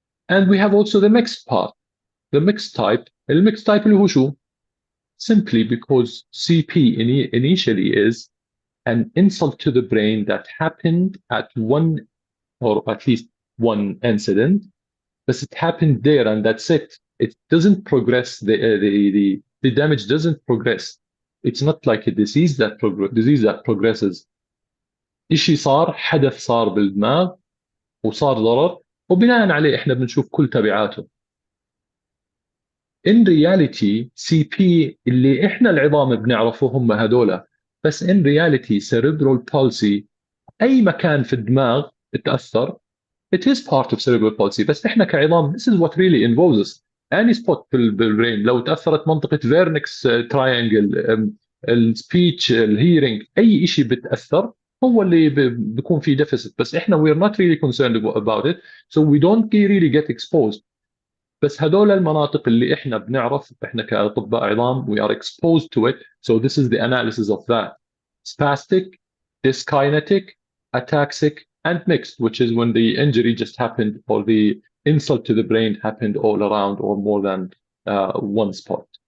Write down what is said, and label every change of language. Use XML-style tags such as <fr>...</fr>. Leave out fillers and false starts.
<en>And we have also the mixed part. The mixed type, المixed type</en> <ar>اللي هو شو؟</ar> <en>Simply because CP initially is an insult to the brain that happened at one, or at least one incident, but it happened there and that's it. It doesn't progress, the damage doesn't progress. It's not like a disease that progresses.</en> <ar>إشي صار، حدث صار بالدماغ وصار ضرر وبناء عليه احنا بنشوف كل تبعاته.</ar> <en>in reality CP</en> <ar>اللي احنا العظام بنعرفه هم هذولا، بس</ar> <en>in reality cerebral palsy</en> <ar>اي مكان في الدماغ تاثر</ar> <en>it is part of cerebral palsy.</en> <ar>بس احنا كعظام</ar> <en>this is what really involves us. any spot</en> <ar>في البرين لو تاثرت منطقه فيرنكس تراينجل، السبيتش، الهيرنج، اي شيء بتاثر هو اللي بيكون فيه deficit. بس احنا</ar> <en>we're not really concerned about it, so we don't really get exposed.</en> <ar>بس هدول المناطق اللي احنا بنعرف احنا كاطباء عظام</ar> <en>we are exposed to it, so this is the analysis of that. Spastic, dyskinetic, ataxic, and mixed, which is when the injury just happened or the insult to the brain happened all around or more than one spot.</en>